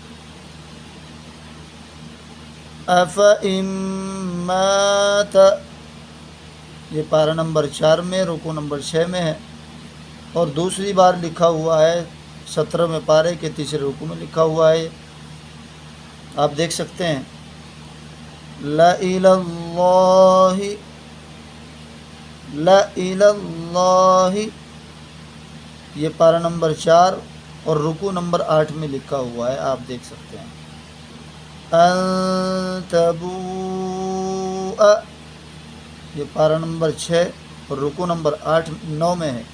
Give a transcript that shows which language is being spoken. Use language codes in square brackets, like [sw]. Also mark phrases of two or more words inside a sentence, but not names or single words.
[ar] افإن مات، [ur] یہ پارہ نمبر 4 میں رکوع نمبر 6 میں ہے، اور دوسری بار لکھا ہوا ہے 17ویں پارے کے تیسرے رکوع میں لکھا ہوا ہے، آپ دیکھ سکتے ہیں۔ [ar] لَإِلَى اللَّهِ، لَإِلَى اللَّهِ، [ur] یہ پارہ نمبر 4 اور رکوع نمبر 8 میں لکھا ہوا ہے، آپ دیکھ سکتے ہیں۔ [ar] ان تبوء، [ur] یہ پارہ نمبر 6 اور رکوع نمبر 9 میں ہے۔